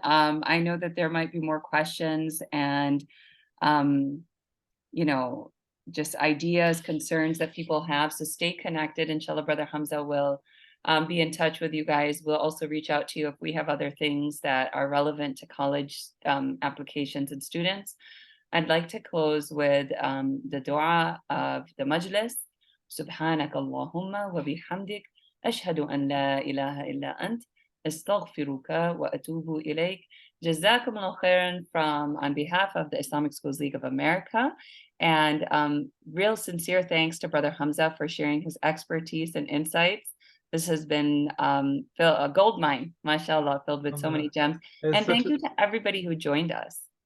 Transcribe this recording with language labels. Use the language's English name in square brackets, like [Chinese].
[English] I know that there might be more questions and, you know, just ideas, concerns that people have. So stay connected. Inshallah, Brother Hamza will be in touch with you guys. We'll also reach out to you if we have other things that are relevant to college applications and students. I'd like to close with the dua of the majlis. [Arabic] سبحانك اللهم وبحمدك أشهد أن لا إله إلا أنت أستغفرك وأتوب إليك. جزاكم الله [English] khairan on behalf of the Islamic Schools League of America. And real sincere thanks to Brother Hamza for sharing his expertise and insights. This has been a gold mine, mashallah, filled with so many gems. And thank you to everybody who joined us.